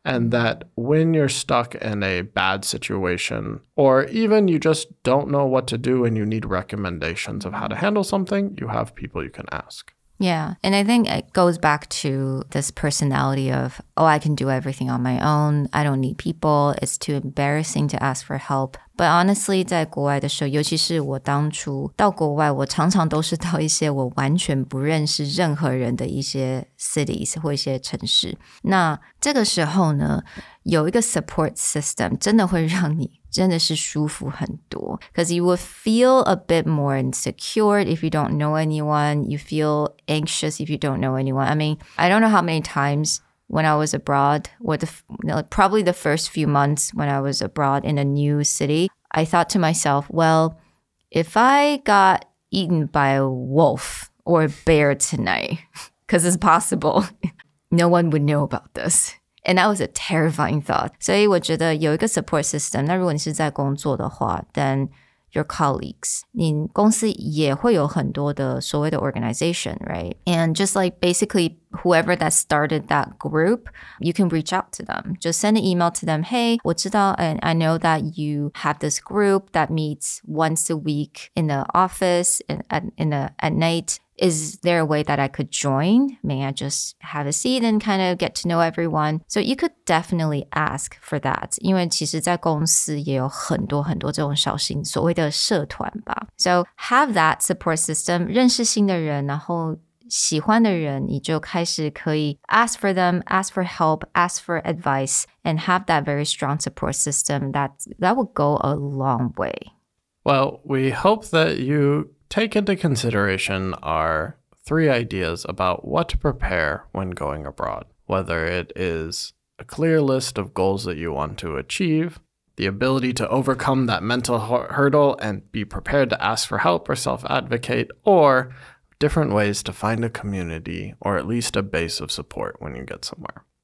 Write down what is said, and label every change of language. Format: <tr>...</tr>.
<en>And that when you're stuck in a bad situation, or even you just don't know what to do and you need recommendations of how to handle something, you have people you can ask. Yeah. And I think it goes back to this personality of, oh, I can do everything on my own. I don't need people. It's too embarrassing to ask for help. But honestly,</en> <zh>在国外的时候，尤其是我当初到国外，我常常都是到一些我完全不认识任何人的一些 cities 或一些城市。那这个时候呢，有一个 support system 真的会让你真的是舒服很多。</zh> <en>Because you will feel a bit more insecure if you don't know anyone. You feel anxious if you don't know anyone. I mean, I don't know how many times when I was abroad, or probably the first few months when I was abroad in a new city, I thought to myself, well, if I got eaten by a wolf or a bear tonight, because it's possible, no one would know about this. And that was a terrifying thought.</en> <zh>所以我觉得有一个 support system, 那如果你是在工作的话,</zh> <en>then your colleagues,</en> <zh>你公司也会有很多的所谓的 organization, right?</zh> <en>And just like basically whoever that started that group, you can reach out to them. Just send an email to them. Hey,</en> <zh>我知道</zh> <en>and I know that you have this group that meets once a week in the office at night. Is there a way that I could join? May I just have a seat and kind of get to know everyone? So you could definitely ask for that.</en> <zh>因为其实在公司也有很多很多这种小型所谓的社团吧。</zh> <en>So have that support system.</en> <zh>认识新的人，然后喜欢的人，你就开始可以</zh> <en>ask for them, ask for help, ask for advice, and have that very strong support system. That will go a long way. Well, we hope that you take into consideration our 3 ideas about what to prepare when going abroad, whether it is a clear list of goals that you want to achieve, the ability to overcome that mental hurdle and be prepared to ask for help or self-advocate, or different ways to find a community or at least a base of support when you get somewhere.</en>